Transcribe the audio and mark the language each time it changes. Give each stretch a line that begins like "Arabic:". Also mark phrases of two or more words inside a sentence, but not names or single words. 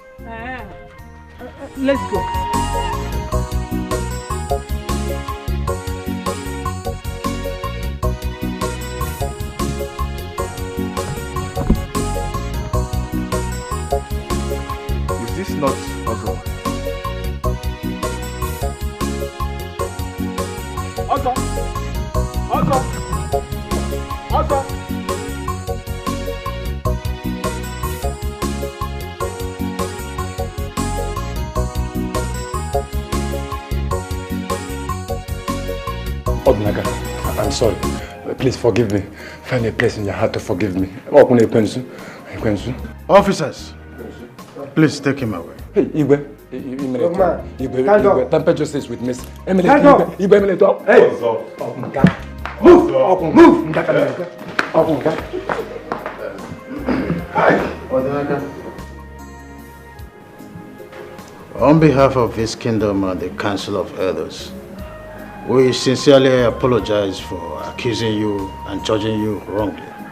English: Let's go. Is this not Ozo? Ozo! Odnaga, I'm sorry. Please forgive me. Find a place in your heart to forgive me. Officers, please take him away. Hey, Igwe. Igwe, temper justice with Miss Emily. Igwe, talk. Hey! Move! On behalf of this kingdom and the Council of Elders, we sincerely apologize for accusing you and judging you wrongly.